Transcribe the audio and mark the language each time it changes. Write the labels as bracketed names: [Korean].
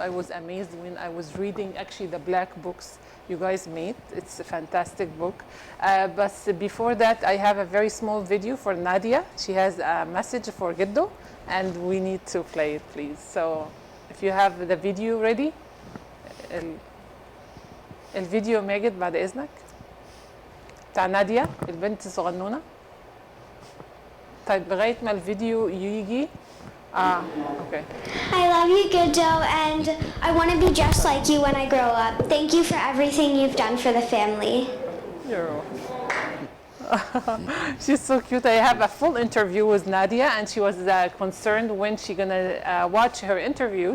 [English] I was amazed when I was reading actually the black books you guys made. It's a fantastic book. But before that, I have a very small video for Nadia. She has a message for Giddo, and we need to play it, please. So if you have the video ready. [Arabic] الفيديو ماجد بعد إذنك بتاع نادية البنت الصغنونة. طيب لغاية ما الفيديو يجي. [English] Okay. I love you, Giddo, and I want to be just like you when I grow up. Thank you for everything you've done for the family. You're She's so cute. I have a full interview with Nadia, and she was concerned when she's gonna watch her interview.